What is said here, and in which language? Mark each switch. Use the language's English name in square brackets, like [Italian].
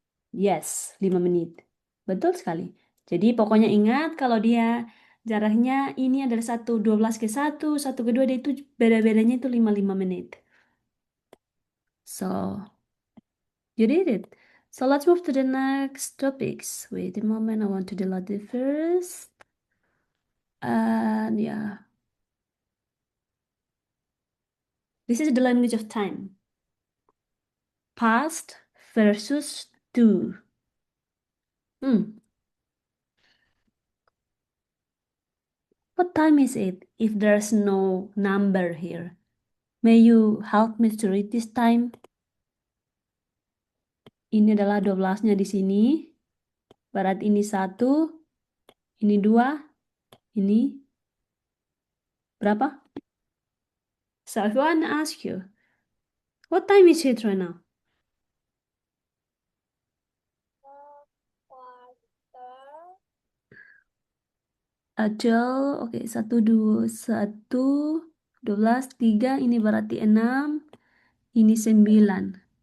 [Indonesian] Yes, 5 menit. Betul sekali. Jadi pokoknya ingat kalau dia jaraknya ini adalah 12 ke 1, 1 ke 2, dia itu beda-bedanya itu 5 menit. [English] So, you did it. So let's move to the next topics. Wait a moment, I want to delete it first. And yeah, this is the language of time. Past versus do. Hmm, what time is it if there's no number here? May you help me to read this time? [Indonesian] Ini adalah 12-nya di sini. Barat ini 1, ini 2, ini berapa? [English] So if I want to ask you, what time is it right now? Quarter. [Indonesian] Acel, oke, 1, 2, 1, 12, 3, ini berarti 6, ini 9.